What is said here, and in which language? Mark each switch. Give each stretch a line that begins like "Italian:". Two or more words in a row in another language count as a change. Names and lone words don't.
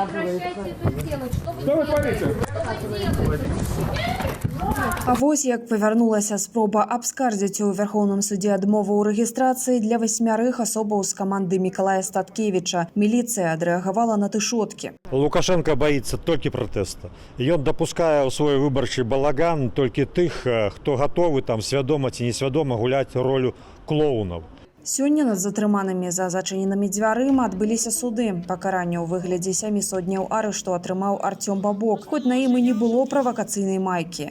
Belarusian: А вось як павярнулася спроба абскардзіць у Верховным судзе адмову ў рэгістрацыі для 8 асобаў з каманды Мікалая Статкевіча. Міліцыя адрэагавала на тышоткі.
Russian: Лукашенко боится только протеста.
Belarusian: Ён допускае ў свой выбарчы балаган толькі тых, хто гатовы там свядома ці несвядома гуляць ролю клоунаў. Сёння над затрыманымі за зачыненымі дзвярыма адбыліся суды. Пакаранне ў выглядзе 7 сотняў арышту атрымаў Артём Бабок, хоць на ім і не было правакацыйнай майкі.